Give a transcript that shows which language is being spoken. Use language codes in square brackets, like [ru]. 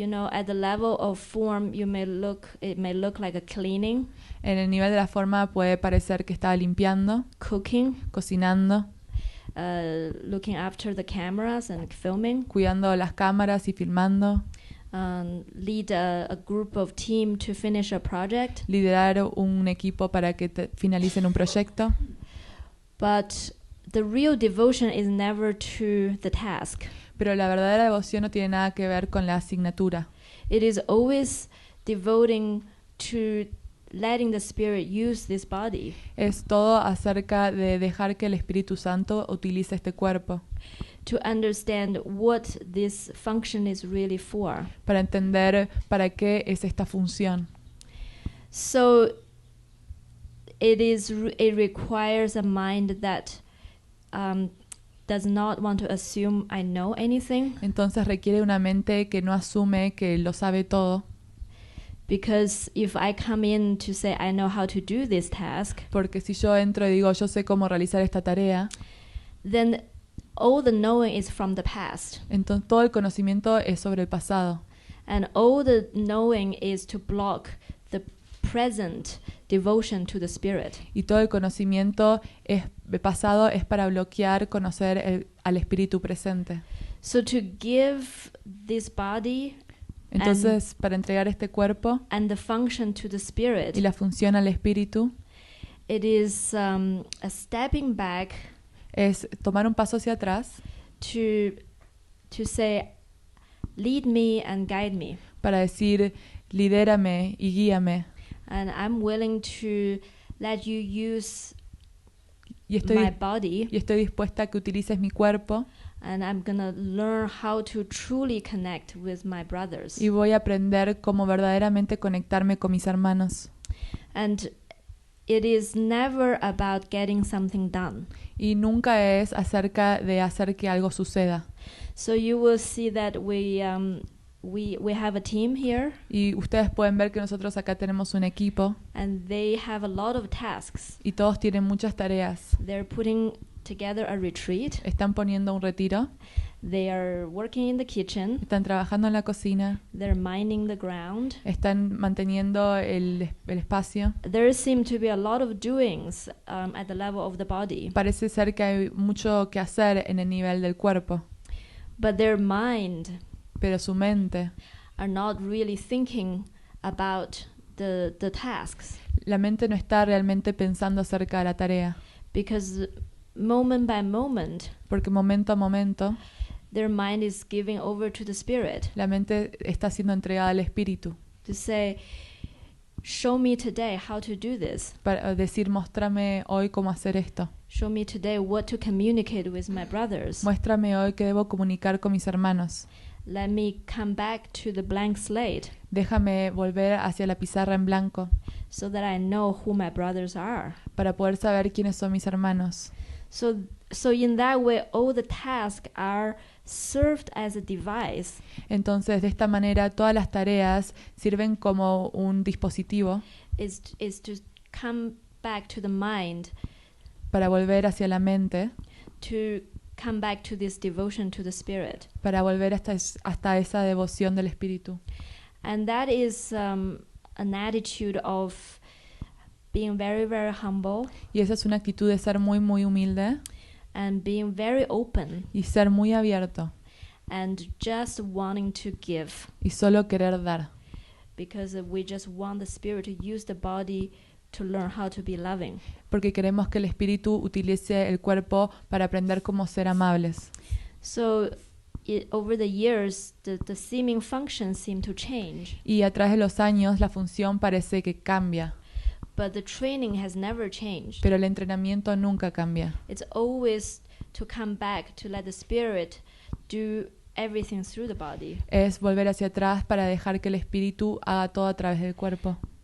[en] At the level of form, it may look like a cleaning, [es] En el nivel de la forma puede parecer que estaba limpiando, [en] cooking, [es] cocinando, [en] looking after the cameras and filming, [es] cuidando las cámaras y filmando, [en] lead a group of team to finish a project. [es] liderar un equipo para que finalicen un proyecto. [en] But the real devotion is never to the task. [es] Pero la verdadera devoción no tiene nada que ver con la asignatura. [en] It is always devoting to letting the Spirit use this body. [es] Es todo acerca de dejar que el Espíritu Santo utilice este cuerpo [en] To understand what this function is really for. [es] para entender para qué es esta función. [en] So it requires a mind that does not want to assume I know anything, [es] Entonces requiere una mente que no asume que lo sabe todo, [en] because if I come in to say I know how to do this task, [es] porque si yo entro y digo yo sé cómo realizar esta tarea, [en] then all the knowing is from the past, [es] entonces todo el conocimiento es sobre el pasado. [en] and all the knowing is to block the present devotion to the Spirit. [es] Y todo el conocimiento pasado es para bloquear conocer al Espíritu presente. [en] So to give this body [es] Entonces, para entregar este cuerpo [en] and the function to the Spirit, [es] y la función al Espíritu, [en] it is a stepping back [es] es tomar un paso hacia atrás [en] to say, lead me and guide me. [es] para decir, lidérame y guíame. [en] And I'm willing to let you use [es] Y [en] my body, [es] estoy dispuesta a que utilices mi cuerpo [en] and I'm going to learn how to truly connect with my brothers. [es] y voy a aprender cómo verdaderamente conectarme con mis hermanos. [en] And it is never about getting something done. [es] Y nunca es acerca de hacer que algo suceda. [en] So you will see that we have a team here, [es] Y ustedes pueden ver que nosotros acá tenemos un equipo [en] and they have a lot of tasks. [es] y todos tienen muchas tareas. [en] They're putting together a retreat. [es] Están poniendo un retiro, [en] They are working in the kitchen. [es] están trabajando en la cocina, [en] They're mining the ground. [es] están manteniendo el espacio. [en] There seem to be a lot of doings at the level of the body, [es] Parece ser que hay mucho que hacer en el nivel del cuerpo, [en] but their mind [es] pero su mente, [en] are not really thinking about the tasks, [es] la mente no está realmente pensando acerca de la tarea, [en] because moment by moment [es] porque momento a momento [en] their mind is giving over to the Spirit [es] la mente está siendo entregada al Espíritu [en] to say, show me today how to do this. [es] para decir, muéstrame hoy cómo hacer esto, [en] Show me today what to communicate with my brothers. [es] muéstrame hoy qué debo comunicar con mis hermanos. [en] let me come back to the blank slate [es] Déjame volver hacia la pizarra en blanco [en] so that I know who my brothers are. [es] para poder saber quiénes son mis hermanos. [en] So in that way, all the tasks are served as a device [es] Entonces, de esta manera, todas las tareas sirven como un dispositivo [en] is to come back to the mind, [es] para volver hacia la mente, [en] to come back to this devotion to the spirit. [es] para volver hasta esa devoción del espíritu. [en] And that is an attitude of being very, very humble [es] Y esa es una actitud de ser muy, muy humilde [en] and being very open [es] y ser muy abierto [en] and just wanting to give, [es] y solo querer dar. [en] because we just want the spirit to use the body to learn how to be loving. [es] Porque queremos que el espíritu utilice el cuerpo para aprender cómo ser amables. [en] So over the years, the seeming functions seem to change, [es] Y a través de los años la función parece que cambia, [en] but the training has never changed. [es] pero el entrenamiento nunca cambia. [en] It's always to come back, to let the spirit do everything through the body. [es] Es volver hacia atrás para dejar que el espíritu haga todo a través del cuerpo.